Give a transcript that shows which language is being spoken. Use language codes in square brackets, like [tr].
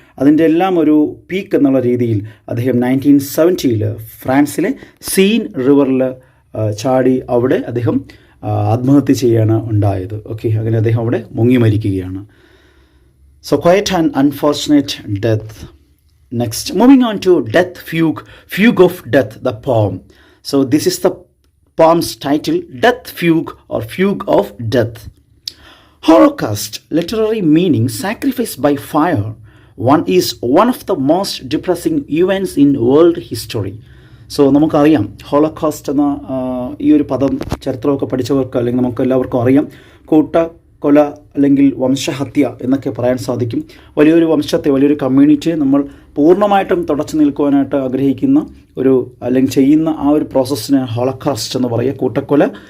[ml] അതിൻ്റെ എല്ലാം ഒരു പീക്ക് എന്നുള്ള രീതിയിൽ അദ്ദേഹം 1970 ഫ്രാൻസിലെ സീൻ റിവറിൽ ചാടി അവിടെ അദ്ദേഹം ആത്മഹത്യ ചെയ്യാണ് ഉണ്ടായത്. ഓക്കെ, അങ്ങനെ അദ്ദേഹം അവിടെ മുങ്ങി മരിക്കുകയാണ്. [en] So quiet and unfortunate death. Next, moving on to death fugue of death, the poem. So this is the poem's title, Death Fugue or Fugue of Death. Holocaust, literary meaning sacrifice by fire, is one of the most depressing events in world history. [ml] So നമുക്കറിയാം holocaust എന്ന ഈ ഒരു പദം ചരിത്രമൊക്കെ പഠിച്ചവർക്ക് അല്ലെങ്കിൽ നമുക്ക് എല്ലാവർക്കും അറിയാം. കൊല അല്ലെങ്കിൽ വംശഹത്യ എന്നൊക്കെ പറയാൻ സാധിക്കും. വലിയൊരു വംശത്തെ, വലിയൊരു കമ്മ്യൂണിറ്റിയെ നമ്മൾ പൂർണ്ണമായിട്ടും തുടച്ചു നിൽക്കുവാനായിട്ട് ആഗ്രഹിക്കുന്ന ഒരു അല്ലെങ്കിൽ ചെയ്യുന്ന ആ ഒരു പ്രോസസ്സിന് ഹോളോകോസ്റ്റ് എന്ന് പറയുക, കൂട്ടക്കൊല.